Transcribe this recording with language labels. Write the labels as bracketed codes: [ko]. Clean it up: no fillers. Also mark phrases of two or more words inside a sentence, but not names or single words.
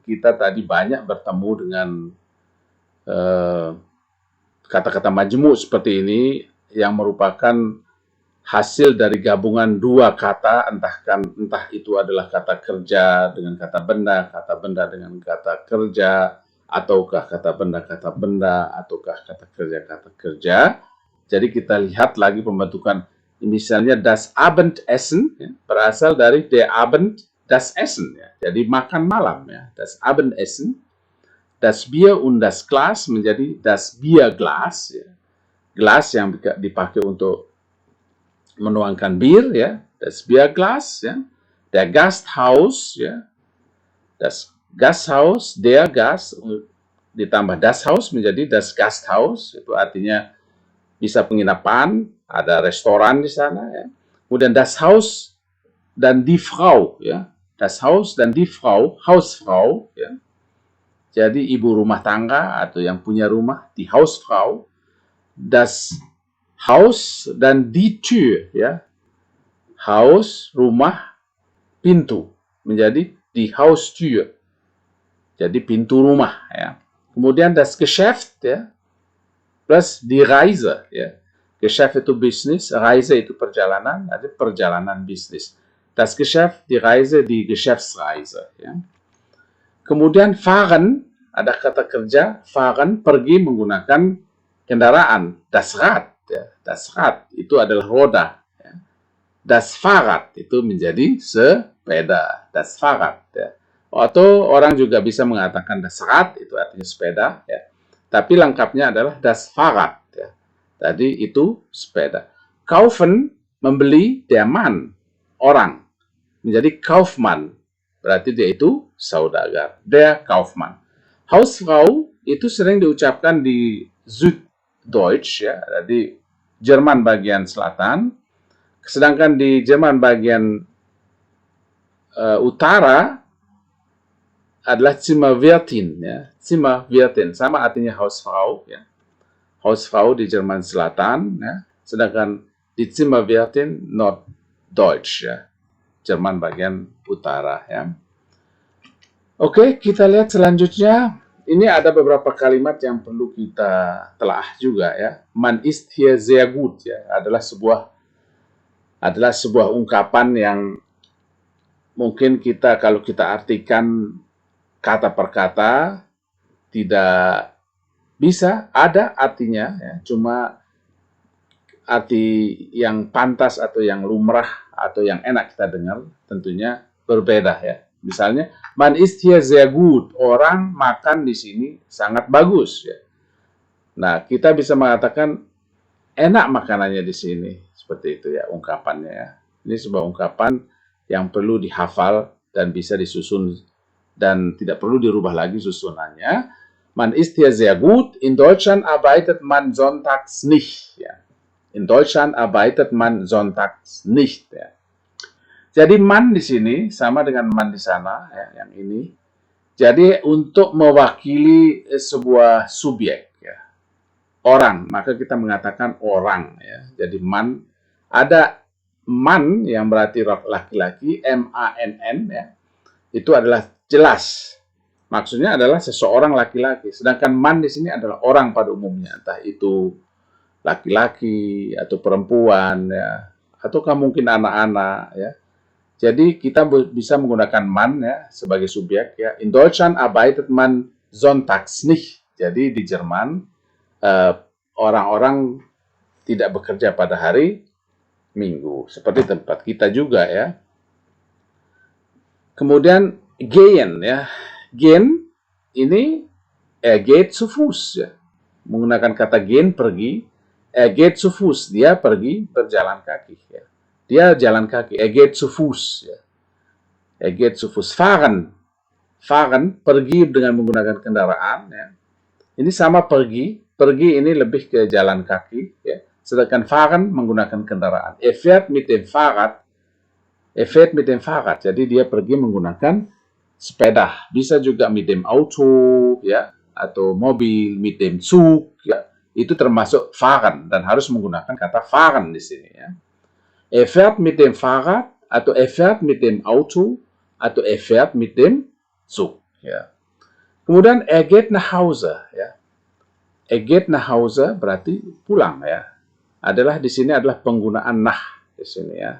[id] Kita tadi banyak bertemu dengan kata-kata majemuk seperti ini yang merupakan hasil dari gabungan dua kata, entah itu adalah kata kerja dengan kata benda dengan kata kerja, ataukah kata benda, ataukah kata kerja. Jadi kita lihat lagi pembentukan, misalnya [de] das Abendessen [id] ya, berasal dari [de] der Abend, das Essen. [id] Ya. Jadi makan malam. Ya. [de] Das Abendessen. Das Bier und das Glas menjadi das Bierglas. [id] Ya. Gelas yang dipakai untuk menuangkan bir. Ya. [de] Das Bierglas. Ya. Der Gasthaus. Ya. Das Gasthaus, der Gast, ditambah das Haus menjadi das Gasthaus. [id] Itu artinya bisa penginapan, ada restoran di sana. Ya. [de] Kemudian das Haus dan die Frau. [id] Ya. [de] Das Haus dan die Frau, Hausfrau. [id] Ya. Jadi ibu rumah tangga atau yang punya rumah, [de] die Hausfrau. Das Haus dan die Tür. [id] Ya. Haus, rumah, pintu. [de] Menjadi die Haustür. [id] Jadi pintu rumah. Ya. Kemudian [de] das Geschäft. [id] Ya. Plus [de] die Reise, [id] ya. Geschäft itu bisnis, Reise itu perjalanan, ada perjalanan bisnis. [de] Das Geschäft, die Reise, die Geschäftsreise, [id] ya. Kemudian fahren, ada kata kerja, fahren, pergi menggunakan kendaraan, [de] das Rad, ya. Das Rad [id] itu adalah roda, ya. [de] Das Fahrrad [id] itu menjadi sepeda, [de] das Fahrrad, [id] ya. Atau orang juga bisa mengatakan [de] das Rad, [id] itu artinya sepeda, ya. Tapi lengkapnya adalah [de] das Fahrrad, [id] ya. Tadi itu sepeda. Kaufen, membeli, [de] der Mann, [id] orang. Menjadi Kaufmann, berarti dia itu saudagar. [de] Der Kaufmann. [id] Hausfrau itu sering diucapkan di Süddeutsch, ya, di Jerman bagian selatan. Sedangkan di Jerman bagian utara adalah Zimmerwirtin, ya. Zimmerwirtin sama artinya Hausfrau, ya. Hausfrau di Jerman Selatan, ya. Sedangkan di [de] Zimmerwirtin Norddeutsch, [id] ya. Jerman bagian utara, ya. Oke, kita lihat selanjutnya. Ini ada beberapa kalimat yang perlu kita telah juga, ya. [de] Man ist hier sehr gut, [id] ya, adalah sebuah ungkapan yang mungkin kalau kita artikan kata per kata tidak bisa, ada artinya, ya, cuma arti yang pantas atau yang lumrah atau yang enak kita dengar tentunya berbeda, ya. Misalnya, [de] man ist hier sehr gut, [id] orang makan di sini sangat bagus, ya. Nah, kita bisa mengatakan enak makanannya di sini, seperti itu, ya, ungkapannya, ya. Ini sebuah ungkapan yang perlu dihafal dan bisa disusun dan tidak perlu dirubah lagi susunannya. [de] Man ist hier sehr gut. In Deutschland arbeitet man sonntags nicht, ya. In Deutschland arbeitet man sonntags nicht, [id] ya. Jadi man di sini sama dengan man di sana, ya, yang ini. Jadi untuk mewakili sebuah subjek, ya, orang, maka kita mengatakan orang, ya. Jadi man, ada man yang berarti laki-laki, M-A-N-N, ya. Itu adalah jelas. Maksudnya adalah seseorang laki-laki. Sedangkan man di sini adalah orang pada umumnya, entah itu laki-laki atau perempuan, ya, ataukah mungkin anak-anak, ya. Jadi kita bisa menggunakan man, ya, sebagai subjek, ya. [de] In Deutschland arbeitet man sonntags nicht. [id] Jadi di Jerman orang-orang tidak bekerja pada hari Minggu, seperti tempat kita juga, ya. Kemudian gehen, ya. [de] Gehen ini geht zu Fuß, [id] ya. Menggunakan kata gehen, pergi. [de] Geht zu Fuß, [id] dia pergi berjalan kaki, ya. Dia jalan kaki, [de] geht zu Fuß, ya. Geht zu Fuß. [id] Fahren, pergi dengan menggunakan kendaraan, ya. Ini sama pergi ini lebih ke jalan kaki, ya. Sedangkan fahren menggunakan kendaraan. [de] Fährt mit dem Fahrrad, [id] jadi dia pergi menggunakan sepeda. Bisa juga [de] mit dem Auto, [id] ya, atau mobil, [de] mit dem Zug, [id] ya. Itu termasuk fahren dan harus menggunakan kata fahren di sini, ya. [de] Fährt mit dem Fahrrad atau fährt mit dem Auto atau fährt mit dem Zug, [id] ya. [de] Kemudian geht nach Hause, ya. Geht nach Hause [id] berarti pulang, ya. Di sini adalah penggunaan nach di sini, ya.